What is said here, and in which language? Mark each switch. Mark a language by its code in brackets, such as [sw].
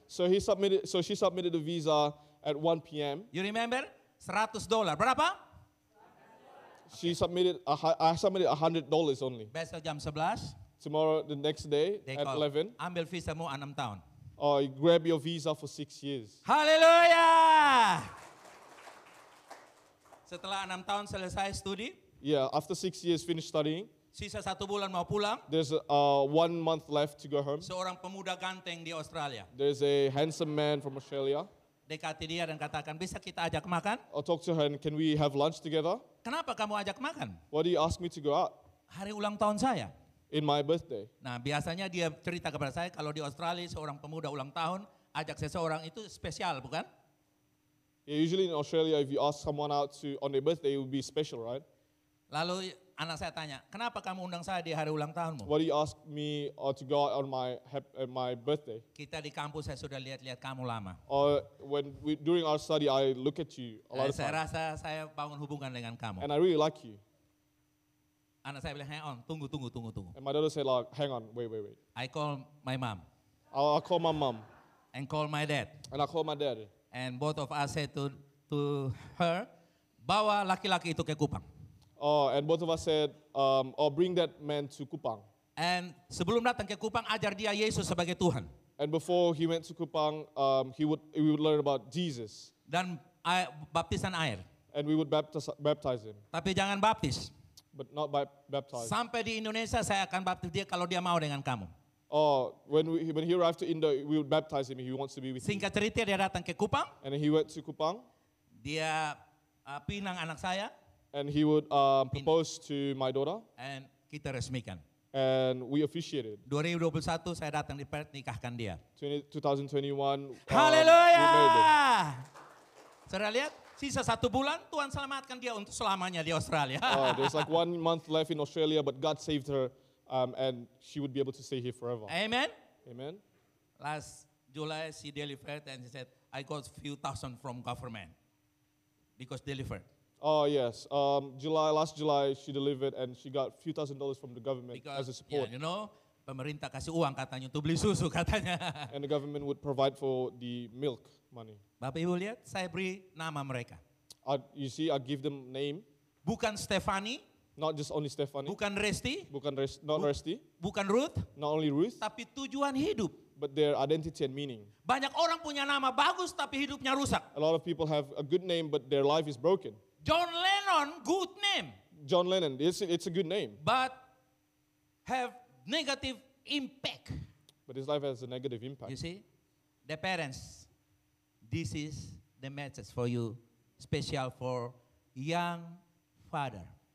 [en] So she submitted the visa at 1 p.m. You remember? $100. [id] Berapa? [en] I submitted $100 only. [id] Besok jam 11, [en] Tomorrow, the next day they at call, 11, [id] ambil visamu 6 tahun. [en] you grab your visa for 6 years. [id] Haleluya! Setelah 6 tahun selesai studi, [en] Yeah, after 6 years finished studying, [id] sisa 1 bulan mau pulang, [en] there's 1 month left to go home. [id] seorang pemuda ganteng di Australia [en] There's a handsome man from Australia. [id] dekati dia dan katakan, bisa kita ajak makan? [en] I'll talk to her and can we have lunch together? [id] Kenapa kamu ajak makan? [en] Why do you ask me to go out? [id] Hari ulang tahun saya. [en] In my birthday. [id] Nah, biasanya dia cerita kepada saya kalau di Australia seorang pemuda ulang tahun ajak seseorang itu spesial, bukan? [en] Yeah, usually in Australia, if you ask someone out on their birthday, it would be special, right? [id] Lalu anak saya tanya, kenapa kamu undang saya di hari ulang tahunmu? [en] Why do you ask me to go out on my birthday? [id] Kita di kampus saya sudah lihat-lihat kamu lama. [en] Or during our study, I look at you a lot of [id] Saya [en] times, [id] rasa saya bangun hubungan dengan kamu. [en] and I really like you. [id] Anak saya bilang, [en] hang on, [id] tunggu. [en] And my daughter said, like, hang on, wait. I call my mom I'll call my mom, and call my dad. and I call my dad. And both of us said to her, [id] bawa laki-laki itu ke Kupang. [en] And both of us said, bring that man to Kupang. [id] And sebelum datang ke Kupang, ajar dia Yesus sebagai Tuhan. [en] And before he went to Kupang, we would learn about Jesus, [id] Dan baptisan air. [en] and we would baptize him, [id] Tapi jangan baptis. [en] but not baptize. [id] Sampai di Indonesia saya akan baptis dia kalau dia mau dengan kamu. [en] When he arrived to Indo, we would baptize him if he wants to be with you. [id] Singkat cerita dia datang ke Kupang, [en] And then he went to Kupang, [id] dia pinang anak saya, [en] and he would propose to my daughter, [id] and kita resmikan. [en] and we officiated. [id] 2021 saya datang di Perth, nikahkan dia. [en] 2021, [id] Haleluya! [en] we married them. [id] Saudara lihat, sisa 1 bulan Tuhan selamatkan dia untuk selamanya di Australia. [en] There's like 1 month left in Australia, but God saved her, and she would be able to stay here forever. Amen. Amen. Last July she delivered and she said, I got few thousand from government because delivered. Oh yes, last July she delivered, and she got a few $1,000s from the government as a Because support, [id] pemerintah kasih uang katanya untuk beli susu katanya. [en] and the government would provide for the milk money. [id] Bapak Ibu lihat, saya beri nama mereka. [en] You see, I give them name, [id] Bukan Stefani, [en] not just only Stephanie, [id] bukan Resti, [en] not Resty, [id] bukan Ruth, [en] not only Ruth, [id] tapi tujuan hidup. [en] but their identity and meaning. [id] Banyak orang punya nama bagus tapi hidupnya rusak. [en] A lot of people have a good name, but their life is broken. John Lennon, good name, John Lennon, it's a good name, but have negative impact. but his life has a negative impact. You see, the parents, this is the message for you, special for young father.